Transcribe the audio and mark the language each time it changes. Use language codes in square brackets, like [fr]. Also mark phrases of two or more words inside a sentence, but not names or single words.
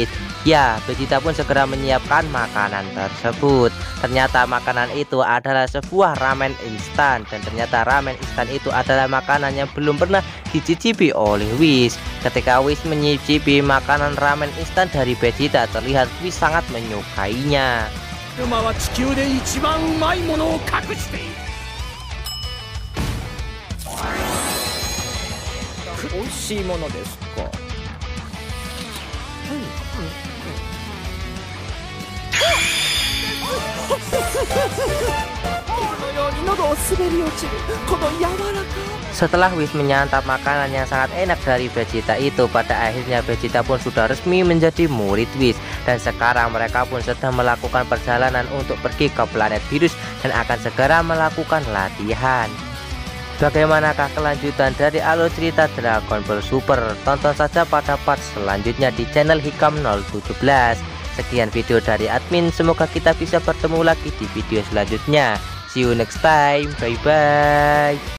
[id] Ya, Vegeta pun segera menyiapkan makanan tersebut. Ternyata makanan itu adalah sebuah ramen instan, dan ternyata ramen instan itu adalah makanan yang belum pernah dicicipi oleh Whis. Ketika Whis menyicipi makanan ramen instan dari Vegeta, terlihat Whis sangat menyukainya. [ja] 馬は地球で一番うまいものを隠している。美味しいものですか。このように喉を滑り落ちるこの柔らか。 [id] Setelah Whis menyantap makanan yang sangat enak dari Vegeta itu, pada akhirnya Vegeta pun sudah resmi menjadi murid Whis. Dan sekarang mereka pun sedang melakukan perjalanan untuk pergi ke planet Virus dan akan segera melakukan latihan. Bagaimanakah kelanjutan dari alur cerita Dragon Ball Super? Tonton saja pada part selanjutnya di channel Hikam 017. Sekian video dari admin, semoga kita bisa bertemu lagi di video selanjutnya. [en] See you next time, bye bye.